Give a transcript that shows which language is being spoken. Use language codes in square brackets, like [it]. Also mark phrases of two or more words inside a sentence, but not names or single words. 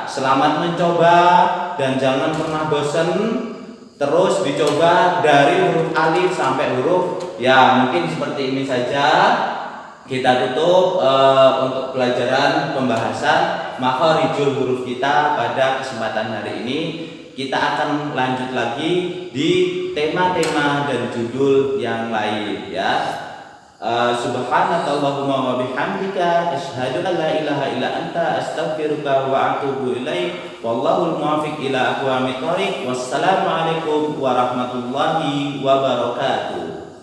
[id] Selamat mencoba dan jangan pernah bosan. Terus dicoba dari huruf alif sampai huruf ya. Mungkin seperti ini saja. Kita tutup untuk pelajaran pembahasan [ar] مخارج الحروف [id] kita pada kesempatan hari ini. Kita akan lanjut lagi di tema-tema dan judul yang lain ya. [ar] سبحانك اللهم وبحمدك أشهد أن لا إله إلا أنت أستغفرك وأتوب إليك. والله الموفق إلى أقوم الطريق. والسلام عليكم ورحمة الله وبركاته.